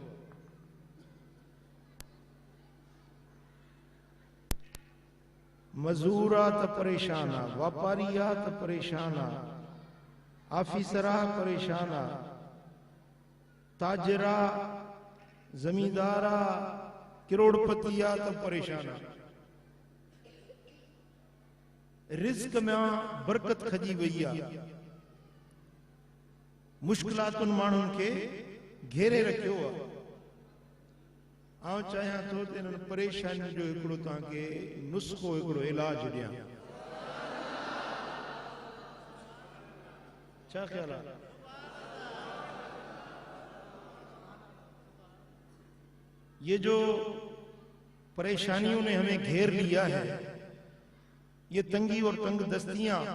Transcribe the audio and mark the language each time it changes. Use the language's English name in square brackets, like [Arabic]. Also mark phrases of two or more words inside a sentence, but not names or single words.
[Sindhi] मजूरा त परेशान आ, व्यापारिया त परेशान आ, आफिसरा परेशान आ, ताजरा, जमींदारा, करोड़पतिया त परेशान आ। रिज़्क में बरकत खजी वई आ, मुश्किलातुन माण्हुनि खे घेरे रखियो आ। आउं चाहियां थो त इन्हनि परेशानियुनि जो हिकिड़ो तव्हांखे नुस्ख़ो, हिकिड़ो इलाज ॾियां। [Urdu] کیا خیال ہے? یہ جو پریشانیوں نے ہمیں گھیر لیا ہے، یہ تنگی اور تنگدستیاں